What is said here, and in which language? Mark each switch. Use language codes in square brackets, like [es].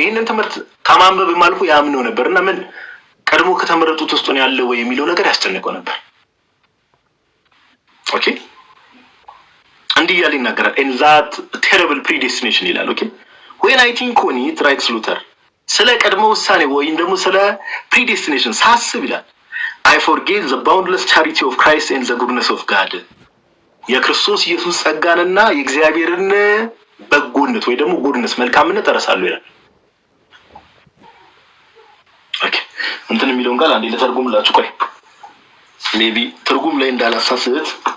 [am] ይሄንን ትምህርት ከማንበብ አልፎ ያምነው ነበር እና ምን ቀድሞ ከተመረጡት ውስጥ ነው ያለው ወይ የሚለው ነገር ያስጨንቀው ነበር። ኦኬ እንዲህ እያለ ይናገራል። [en] in that terrible predestination [am] ይላል። ኦኬ [en] when I think on it writes Luther [am] ስለ ቀድሞ ውሳኔ ወይም ደግሞ ስለ predestination ሳስብ ይላል [en] I forget the boundless charity of Christ and the goodness of God. [am] የክርስቶስ ኢየሱስ ጸጋንና የእግዚአብሔርን በጎነት ወይ ደግሞ ጉድነስ መልካምነት እረሳለሁ ይላል። ኦኬ እንትን የሚለውን ቃል አንዴ ልተርጉምላችሁ። ቆይ ሜቢ ትርጉም ላይ እንዳላሳስት